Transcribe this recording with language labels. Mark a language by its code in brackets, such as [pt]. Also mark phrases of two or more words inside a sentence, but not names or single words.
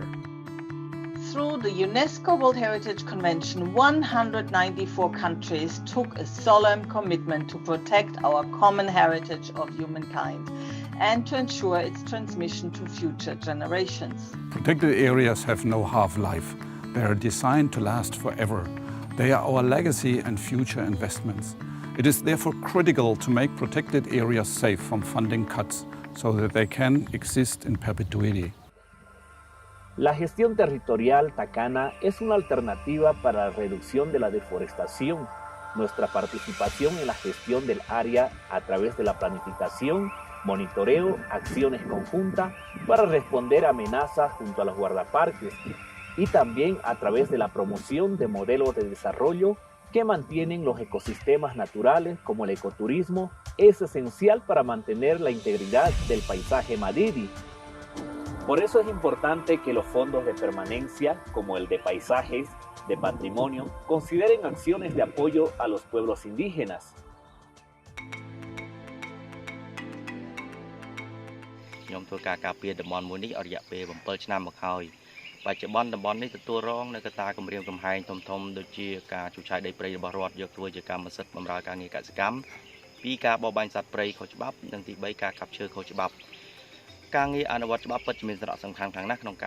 [en] Through the UNESCO World Heritage Convention, 194 countries took a solemn commitment to protect our common heritage of humankind and to ensure its transmission to future generations. Protected areas have no half-life. They are designed to last forever. They are our legacy and future investments. It is therefore critical to make protected areas safe from funding cuts so that they can exist in perpetuity. [es] La gestión territorial Tacana es una alternativa para la reducción de la deforestación. Nuestra participación en la gestión del área a través de la planificación, monitoreo, acciones conjuntas para responder a amenazas junto a los guardaparques y también a través de la promoción de modelos de desarrollo que mantienen los ecosistemas naturales como el ecoturismo es esencial para mantener la integridad del paisaje madidi. Por eso es importante que los fondos de permanencia, como el de paisajes, de patrimonio, consideren acciones de apoyo a los pueblos indígenas. [km] ខ្ញុំធ្វើការការពារតំបន់មួយនេះអស់រយៈពេល7ឆ្នាំមកហើយបច្ចុប្បន្នតំបន់នេះទទួលរងនូវកត្តាគម្រាមកំហែងធំៗដូចជាការជួសជុលដីព្រៃរបស់រដ្ឋយកធ្វើជាកម្មសិទ្ធិបម្រើការ ងារកសិកម្មពីការបរបាញ់សត្វព្រៃខុសច្បាប់និងទី3ការកាប់ឈើខុសច្បាប់ការងារអនុវត្តច្បាប់ពិតជាមានសារៈសំខាន់ខ្លាំងណាស់ក្នុងការ